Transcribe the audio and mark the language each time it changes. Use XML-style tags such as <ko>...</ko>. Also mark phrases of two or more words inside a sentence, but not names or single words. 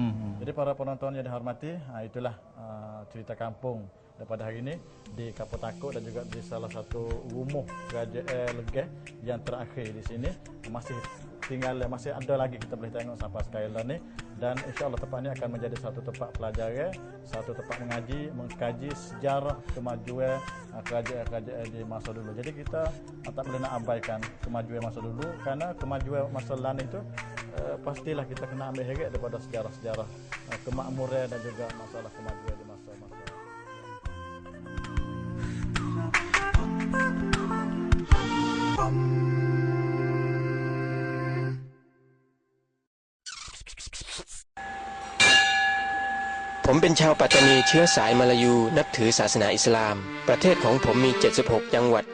<ms>Jadi para penonton yang dihormati, itulah cerita kampung daripada hari ini di Kampung Takuk dan juga di salah satu rumah kerajaan Legah yang terakhir di sini masih ada lagi kita boleh tengok sampai sekarang ni dan insya-Allah tempat ini akan menjadi satu tempat pelajaran, satu tempat mengaji, mengkaji sejarah kemajuan kerajaan di masa dulu. Jadi kita tak boleh nak abaikan kemajuan masa dulu kerana kemajuan masa lalu itu pastilah kita kena ambil heret daripada sejarah-sejarah kemakmuran dan juga masalah kemajuan di masa-masa.</ms> <th>ผมเป็นชาวปัตตานีเชื้อสายมาลายูนับถือศาสนาอิสลามประเทศของผมมี76จังหวัด</th>